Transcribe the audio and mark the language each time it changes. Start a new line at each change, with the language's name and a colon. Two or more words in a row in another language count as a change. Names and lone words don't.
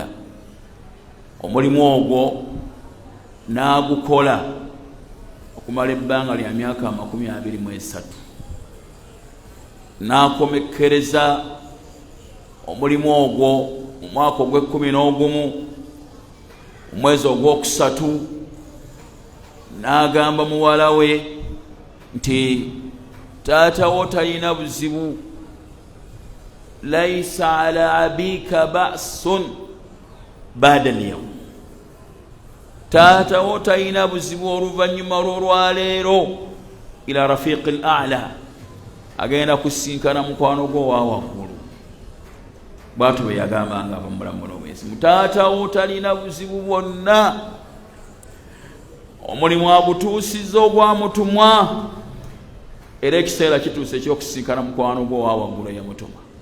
Ganda: Omulimu ogwo n'agukola okumala ebbanga lya myaka 23, n'akomekkereza omulimu ogwo mu mwaka ogw'e11 omwezi ogwokusatu, n'agamba muwala we nti taatawo talina buzibu,
Arabic: ليس على أبيك بأس بعد اليوم,
Ganda: taatawo talina buzibu oluvannyuma lw'olwaleero
Arabic: إلى الرفيق الأعلى,
Ganda: agenda kusinkana mukwano gwo wa waggulu. Bw'atyo bwe yagambanga abamulamu n'obwezi, taatawo talina buzibu bwonna, omulimu agutuusizza ogwamutumwa, era ekiseera kituuse ekyokusinkana mukwano gwo wa waggulu eyamutuma.